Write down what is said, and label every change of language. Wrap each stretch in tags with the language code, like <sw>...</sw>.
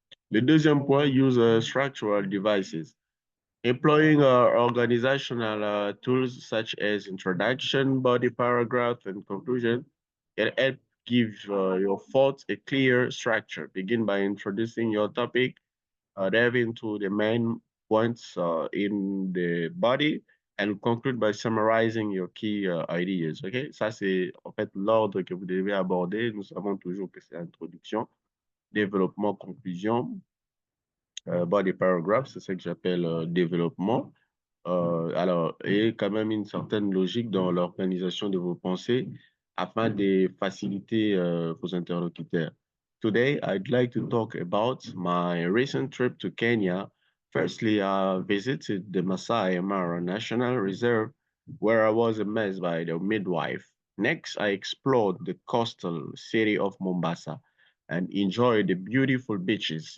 <fr>Le deuxième point,</fr> <en>use structural devices. Employing organizational tools such as introduction, body paragraph, and conclusion can help give your thoughts a clear structure. Begin by introducing your topic, dive into the main points in the body, and conclude by summarizing your key ideas. OK?</en> <fr>Ça, c'est en fait l'ordre que vous devez aborder. Nous savons toujours que c'est introduction, développement, conclusion, body paragraph, c'est ça que j'appelle développement. Alors, et quand même une certaine logique dans l'organisation de vos pensées afin de faciliter vos interlocuteurs.</fr> <en>Today, I'd like to talk about my recent trip to Kenya. Firstly, I visited the Masai Mara National Reserve, where I was amazed by the midwife. Next, I explored the coastal city of Mombasa and enjoyed the beautiful beaches.</en>